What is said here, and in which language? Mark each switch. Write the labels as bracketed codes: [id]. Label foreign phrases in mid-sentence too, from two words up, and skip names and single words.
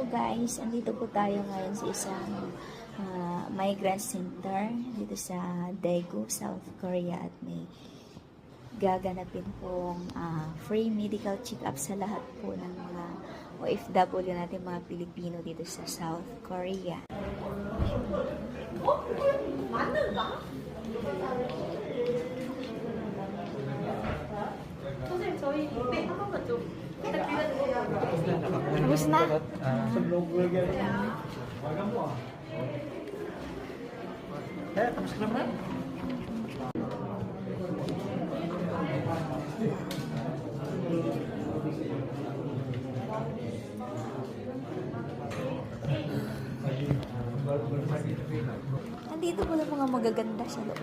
[tl] guys, andito po tayo ngayon sa isang migrant center dito sa Daegu, South Korea at may gaganapin pong [en] free medical check-up [tl] sa lahat po ng mga OFW natin, mga Pilipino dito sa South Korea. [ko] 선생님 저희 네, 한 번만 좀 부탁드려요. [tl] Tapos na? Tapos ka naman? Nandito po yung mga magaganda sa loob.